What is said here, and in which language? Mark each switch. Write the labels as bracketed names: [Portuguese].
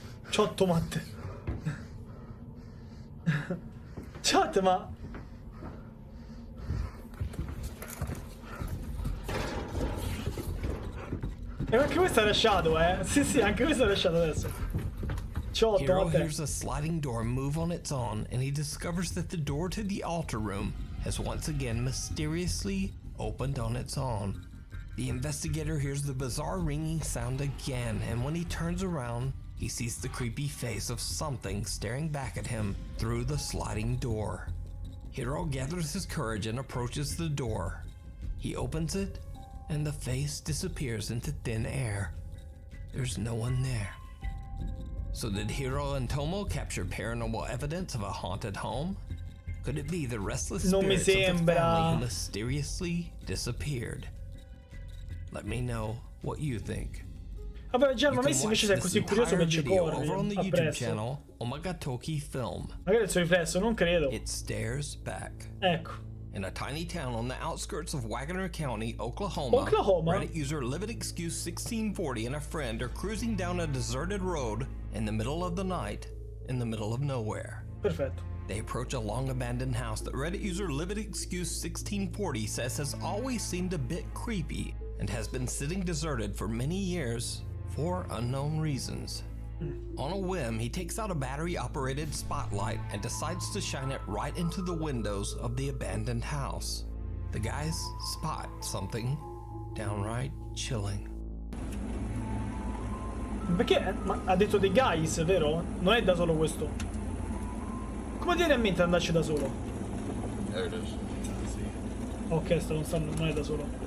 [Japanese] Ciotto Matte. [Italian] Chat, ma... E anche questo è lasciato, eh? Sì, sì, anche questo è lasciato adesso. [Japanese] Ciotto, Hiro Matte. [English] hears a sliding door move on its own, and he discovers that the door to the altar room has once again mysteriously opened on its own. The investigator hears the bizarre ringing sound again, and when he turns around, he sees the creepy face of something staring back at him through the sliding door. Hiro gathers his courage and approaches the door. He opens it, and the face disappears into thin air. There's no one there. So did Hiro and Tomo capture paranormal evidence of a haunted home? Could it be the restless spirits of the family who mysteriously disappeared? Let me know what you think. [Italian] Vabbè, già ma Messi invece sei così curioso che ci corri [English] over on the YouTube [Italian] appresso. [English] channel Omagatoki Film. [Italian] Magari il suo riflesso, non credo. [English] It stares back. [Italian] Ecco. [English] In a tiny town on the outskirts of Wagner County, Oklahoma. Reddit user Livid Excuse 1640 and a friend are cruising down a deserted road in the middle of the night, in the middle of nowhere. [Italian] Perfetto. [English] They approach a long abandoned house that Reddit user Livid Excuse 1640 says has always seemed a bit creepy and has been sitting deserted for many years for unknown reasons. On a whim, he takes out a battery-operated spotlight and decides to shine it right into the windows of the abandoned house. The guys spot something downright chilling. [Italian] Perché? Ma ha detto dei guys, vero? Non è da solo questo. Come ti viene a mente andarci da solo? [English] There it is. [Italian] Ok, non è da solo.